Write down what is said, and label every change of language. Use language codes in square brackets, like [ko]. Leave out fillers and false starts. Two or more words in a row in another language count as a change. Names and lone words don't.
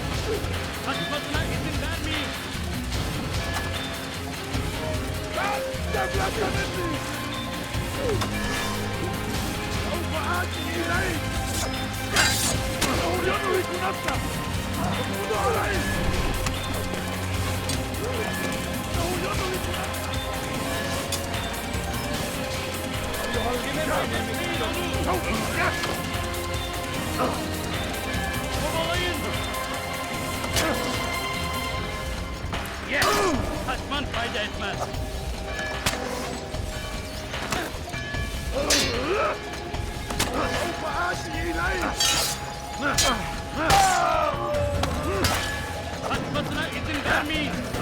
[tr] Kaçmasına izin vermeyin. [ar] سوف آتي إليك إنه يدرك نفسه خذ عليه إنه يدرك نفسه [tr] Kovalayın. Kaçman fayda etmez. [ar] سوف آتي إليك [tr] Kaçmasına izin vermeyin.